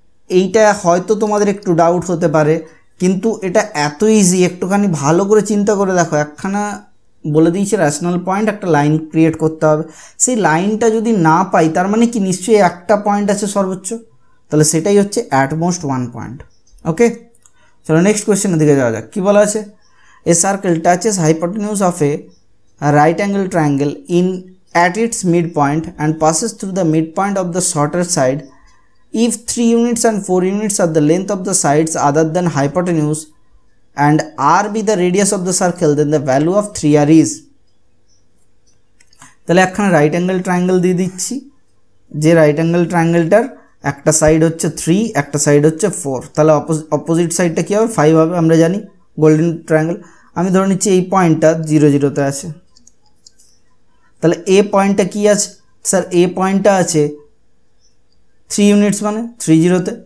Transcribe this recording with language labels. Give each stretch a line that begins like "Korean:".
Bangla: এইটা হয়তো তোমাদের একটু ডাউট হতে পারে কিন্তু এটা এত ইজি, একটুখানি ভালো করে চিন্তা করে দেখো। একখানা বলে দিয়েছে র্যাশনাল পয়েন্ট একটা লাইন ক্রিয়েট করতে হবে, সেই লাইনটা যদি না পাই তার মানে কি নিশ্চয়ই একটা পয়েন্ট আছে সর্বোচ্চ, তাহলে সেটাই হচ্ছে অ্যাট মোস্ট 1 পয়েন্ট। ওকে চলো নেক্সট কোয়েশ্চেনের দিকে যাওয়া যাক। কী বলা আছে
English: A circle touches hypotenuse of a right angle triangle at its midpoint and passes through the midpoint of the shorter side. If 3 units and 4 units are the length of the sides other than hypotenuse and r be the radius of the circle, then the value of 3r is।
Bangla: তাহলে একখানা right angle triangle দিয়ে দিচ্ছি, যে right angle ট্রায়াঙ্গেলটার একটা side হচ্ছে 3 একটা side হচ্ছে 4, তাহলে অপোজিট সাইডটা কী হবে 5 হবে, আমরা জানি গোল্ডেন ট্রায়াঙ্গেল। আমি ধরে নিচ্ছি এই পয়েন্টটা 0 0তে আছে, তাহলে এ পয়েন্টটা কি আছে স্যার এ পয়েন্টটা আছে 3 ইউনিটস মানে 3 0তে।